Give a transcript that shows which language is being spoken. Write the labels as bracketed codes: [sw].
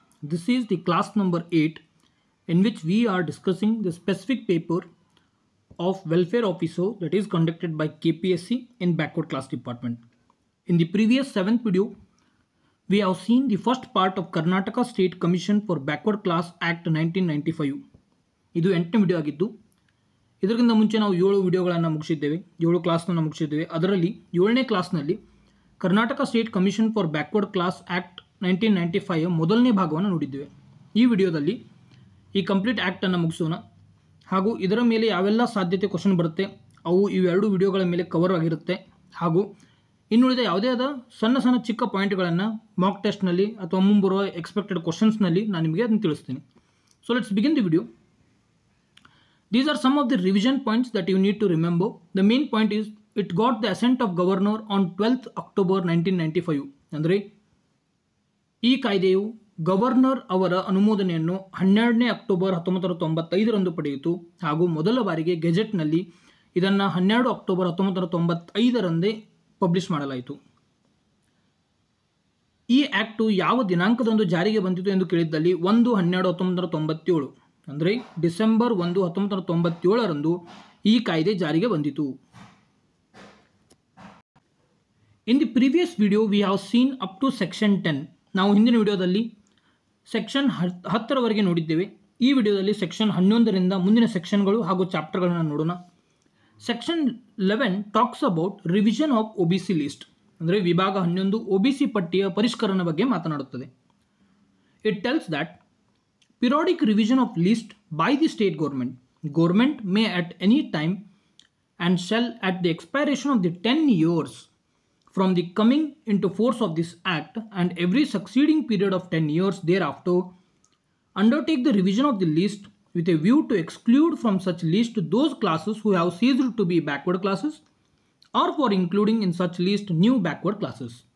[en] This is the class number 8 in which we are discussing the specific paper of welfare officer that is conducted by KPSC in backward class department. In the previous 7th video, we have seen the first part of Karnataka State Commission for Backward Class Act 1995. [kn] ಇದು 8ನೇ video ಆಗಿದ್ದು ಇದಕ್ಕಿಂತ ಮುಂಚೆ ನಾವು 7 ವಿಡಿಯೋಗಳನ್ನು ಮುಗಿಸಿದ್ದೇವೆ, 7 ಕ್ಲಾಸ್ನ ಮುಗಿಸಿದ್ದೇವೆ. ಅದರಲ್ಲಿ 7ನೇ ಕ್ಲಾಸ್ನಲ್ಲಿ Karnataka state commission for backward class act 1995 ಮೊದಲನೇ ಭಾಗವನ್ನು ನೋಡಿದ್ದೇವೆ. ಈ ವಿಡಿಯೋದಲ್ಲಿ ಈ ಕಂಪ್ಲೀಟ್ ಆ್ಯಕ್ಟನ್ನು ಮುಗಿಸೋಣ ಹಾಗೂ ಇದರ ಮೇಲೆ ಯಾವೆಲ್ಲ ಸಾಧ್ಯತೆ ಕ್ವಶನ್ ಬರುತ್ತೆ ಅವು ಇವೆರಡು ವಿಡಿಯೋಗಳ ಮೇಲೆ ಕವರ್ ಆಗಿರುತ್ತೆ. ಹಾಗೂ ಇನ್ನುಳಿದ ಯಾವುದೇ ಆದ ಸಣ್ಣ ಚಿಕ್ಕ ಪಾಯಿಂಟ್ಗಳನ್ನು ಮಾಕ್ ಟೆಸ್ಟ್ನಲ್ಲಿ ಅಥವಾ ಮುಂಬರುವ ಎಕ್ಸ್ಪೆಕ್ಟೆಡ್ ಕ್ವಶನ್ಸ್ನಲ್ಲಿ ನಾನು ನಿಮಗೆ ಅದನ್ನು ತಿಳಿಸ್ತೀನಿ. [en] So let's begin the video. These are some of the revision points that you need to remember. The main point is it got the assent of governor on 12th October 1995. [kn] ಅಂದರೆ ಈ ಕಾಯ್ದೆಯು governor ಅವರ ಅನುಮೋದನೆಯನ್ನು 12ನೇ October 1995ರಂದು ಪಡೆಯಿತು ಹಾಗೂ ಮೊದಲ ಬಾರಿಗೆ ಗೆಜೆಟ್ನಲ್ಲಿ ಇದನ್ನು 12 October 1995ರಂದೇ publish ಮಾಡಲಾಯಿತು. ಈ ಆ್ಯಕ್ಟು ಯಾವ ದಿನಾಂಕದಂದು ಜಾರಿಗೆ ಬಂದಿತು ಎಂದು ಕೇಳಿದ್ದಲ್ಲಿ 1/12/1997 ಅಂದರೆ ಡಿಸೆಂಬರ್ 1, 1997ರಂದು ಈ ಕಾಯ್ದೆ ಜಾರಿಗೆ ಬಂದಿತು. [en] In the previous video we have seen up to section 10. [kn] ನಾವು ಹಿಂದಿನ ವಿಡಿಯೋದಲ್ಲಿ ಸೆಕ್ಷನ್ 10ರವರೆಗೆ ನೋಡಿದ್ದೇವೆ. ಈ ವಿಡಿಯೋದಲ್ಲಿ ಸೆಕ್ಷನ್ 11ರಿಂದ ಮುಂದಿನ ಸೆಕ್ಷನ್ಗಳು ಹಾಗೂ ಚಾಪ್ಟರ್ಗಳನ್ನು ನೋಡೋಣ. [en] section 11 talks about revision of OBC list [kn] ಅಂದರೆ ವಿಭಾಗ 11 OBC ಪಟ್ಟಿಯ ಪರಿಷ್ಕರಣೆ ಬಗ್ಗೆ ಮಾತನಾಡುತ್ತದೆ. [en] It tells that periodic revision of list by the state government. Government may at any time and shall at the expiration of the 10 years from the coming into force of this act and every succeeding period of 10 years thereafter undertake the revision of the list with a view to exclude from such list those classes who have ceased to be backward classes or for including in such list new backward classes.